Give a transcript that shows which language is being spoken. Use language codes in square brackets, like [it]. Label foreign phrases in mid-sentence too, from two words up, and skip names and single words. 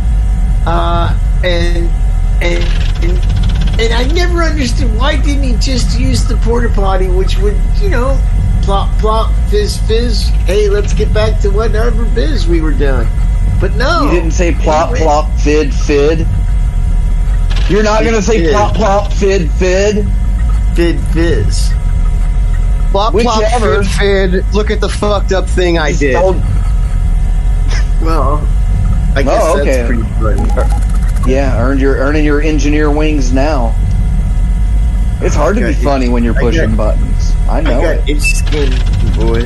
[en] And I never understood, why didn't he just use the porta potty, which would, plop, plop, fizz, fizz. Hey, let's get back to whatever biz we were doing. But no. You didn't say plop, plop, fid, fid. You're not going to say plop, plop, fid, fid. Fid, fizz. Plop, plop, fid, fid. Look at the fucked up thing I did. Well... I guess that's pretty funny. Yeah, earning your engineer wings now. It's hard to be funny when you're pushing buttons. I know. I got itch skin, boys.